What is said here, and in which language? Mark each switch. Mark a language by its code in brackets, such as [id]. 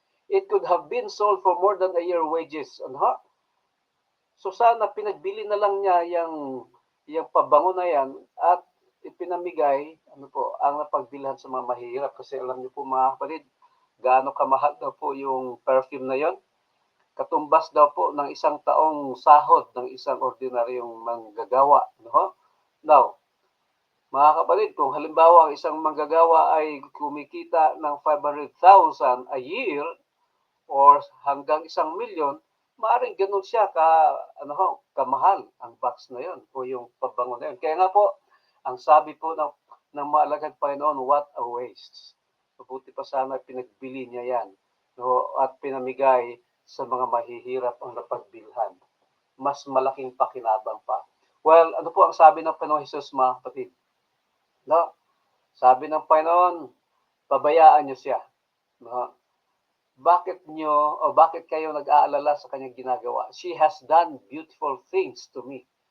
[en] It could have been sold for more than a year wages. [tl] So sana pinagbili na lang niya yung pabango na yan at ipinamigay ang napagbilhan sa mga mahirap kasi alam niyo po mga kapatid, gaano kamahal daw po yung perfume na yon. Katumbas daw po ng isang taong sahod ng isang ordinaryong manggagawa. Now, mga kapatid, kung halimbawa ang isang manggagawa ay kumikita ng 500,000 a year or hanggang 1,000,000, maaaring ganun siya kamahal ang box na yon o yung pabango na yon. Kaya nga po, ang sabi po ng maalagad Panginoon, [en] what a waste. [tl] Mabuti pa sana pinagbili niya yan at pinamigay sa mga mahihirap ang napagbilhan. Mas malaking pakinabang pa. Well, ano po ang sabi ng Panginoon Hesus mga kapatid? Sabi ng Panginoon, pabayaan niyo siya. Bakit kayo nag-aalala sa kanyang ginagawa? [en] She has done beautiful things to me.